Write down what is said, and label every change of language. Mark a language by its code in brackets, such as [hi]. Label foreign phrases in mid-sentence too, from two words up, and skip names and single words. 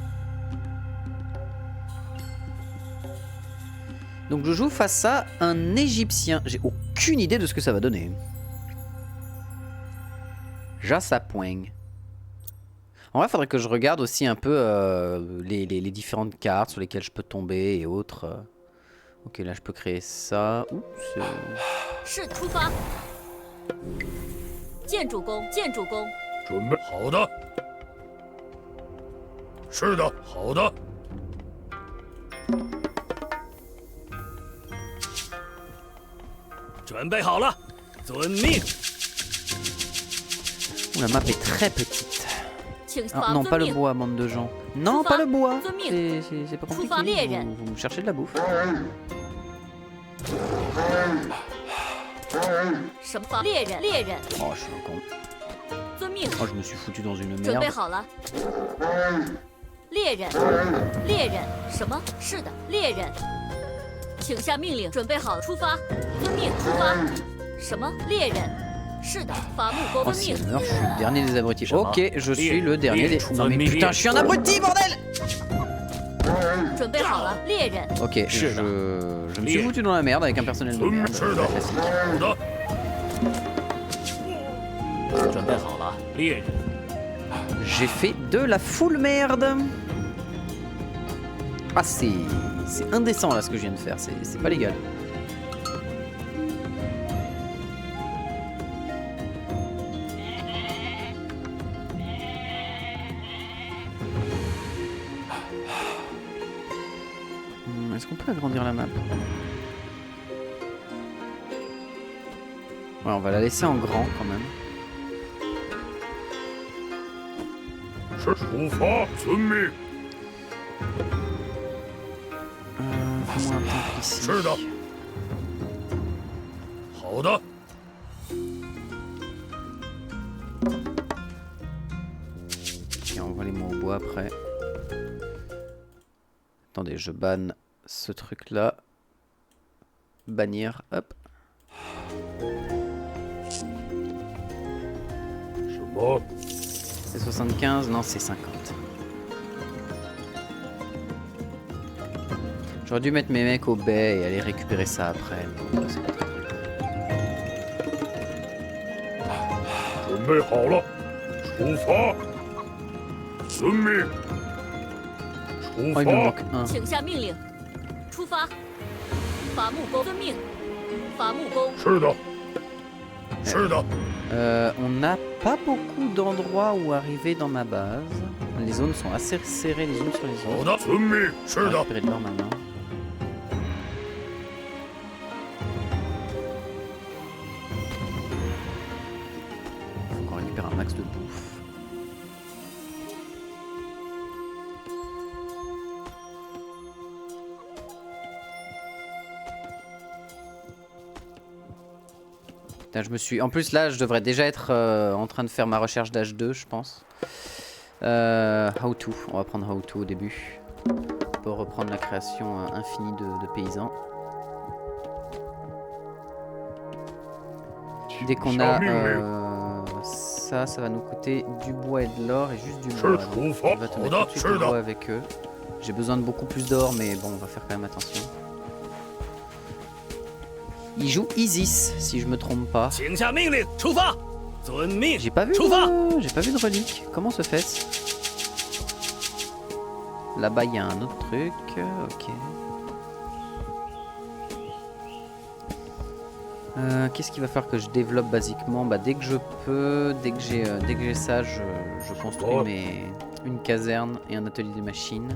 [fr] Donc je joue face à un Égyptien. J'ai aucune idée de ce que ça va donner. Jassapoing. En vrai, il faudrait que je regarde aussi un peu les différentes cartes sur lesquelles je peux tomber et autres. Ok, là je peux créer ça. Oups. [zh] 是出发。建筑工，建筑工。准备好的。是的，好的。准备好了，遵命。 [fr] La map est très petite. [zh] 请 [fr] Ah, non, [zh] 遵 [fr] pas le [zh] 命。 [fr] bois, bande de gens. Non, pas le bois. [zh] 遵命。 [fr] C'est pas Faut faire compliqué. les Vous me cherchez de la bouffe. [zh] 什么？猎人，猎人。 [fr] Oh, je suis un con. [zh] 遵命。 [fr] Oh, je me suis foutu dans une [zh] 准备 [fr] merde. [zh] 好了。猎人，猎人。什么？是的，猎人。请下命令。准备好，出发。遵命，出发。什么？猎人。是的，伐木工。 [fr] Oh, [zh] 遵 [fr] si [zh] 命 [fr] elle。meurt, je suis le dernier des abrutis. Ça va. Ok, je suis le dernier des... Lire. Non mais putain, je suis un abruti, bordel! [zh] 准备好了，猎人。 [fr] Ok, je me suis foutu dans la merde avec un personnel de merde. [zh] 是的， [fr] Classique. [zh] 好的。准备好了，猎人， [fr] J'ai fait de la full merde. Ah, c'est indécent là ce que je viens de faire, c'est pas légal. Est-ce qu'on peut agrandir la map? Ouais, on va la laisser en grand quand même. [zh] 是出发，遵命。 [fr] Fais-moi un temple ici. [zh] 是的。好的。 [fr] Et envoie-les-moi au bois après. Attendez, je banne ce truc là. Bannir, hop. [zh] 什么？ [fr] C'est 75, non c'est 50. J'aurais dû mettre mes mecs au baie et aller récupérer ça après. Mais c'est pas très grave. [zh] 准备好了，出发，遵命。出 [fr] Oh, il me [zh] 发。 [fr] manque un. [zh] 请下命令，出发。伐木工遵命，伐木工。是的。是的。 [fr] On n'a pas beaucoup d'endroits où arriver dans ma base. Les zones sont assez serrées les unes sur les [zh] 好 [fr] autres. [zh] 的，遵命。 [fr] On [zh] 是 [fr] va [zh] 的。 [fr] récupérer de l'or maintenant. Faut qu'on récupère un max de bouffe. Putain, je me suis... En plus là, je devrais déjà être en train de faire ma recherche d'H2, je pense. How to, on va prendre How to au début. Pour reprendre la création infinie de paysans. Dès qu'on a ça, ça va nous coûter du bois et de l'or et juste du bois. Donc, on va te mettre tout de suite le bois avec eux. J'ai besoin de beaucoup plus d'or, mais bon, on va faire quand même attention. Il joue Isis, si je me trompe pas. [zh] 请下命令，出发，遵命。 [fr] J'ai pas vu de relique. Comment se fait-ce? Là-bas, il y a un autre truc. Ok. Qu'est-ce qu'il va falloir que je développe basiquement? Bah, dès que je peux, dès que j'ai ça, je construis une caserne et un atelier des machines.